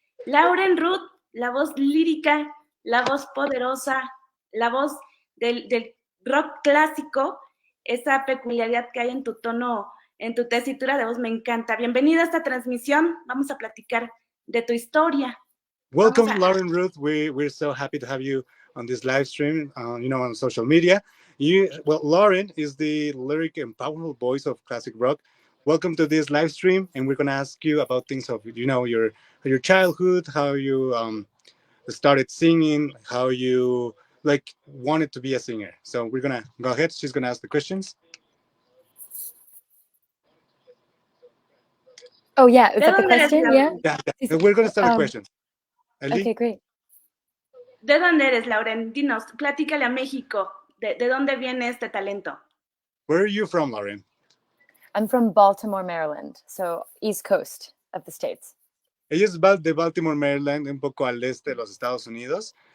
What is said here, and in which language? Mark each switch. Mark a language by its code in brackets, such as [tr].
[es] Lauren Ruth, la voz lírica, la voz poderosa, la voz del rock clásico, esa peculiaridad que hay en tu tono, en tu tesitura de voz, me encanta. Bienvenida a esta transmisión. Vamos a platicar de tu historia. [en] Welcome, Lauren Ruth. We're so happy to have you on this live stream, on social media. Lauren is the lyric and powerful voice of classic rock. Welcome to this live stream, and we're gonna ask you about things of your childhood, how you started singing, how you like wanted to be a singer. So we're gonna go ahead. She's gonna ask the questions. Oh yeah, is that the question? Yeah. Yeah. We're gonna start the questions. Ellie? Okay, great. [es] ¿De dónde eres, Lauren? Dinos, platícale a México. ¿De dónde viene este talento? [en] Where are you from, Lauren? I'm from Baltimore, Maryland, so East Coast of the States. [es] Ella es de Baltimore, Maryland, un poco al este de los Estados Unidos.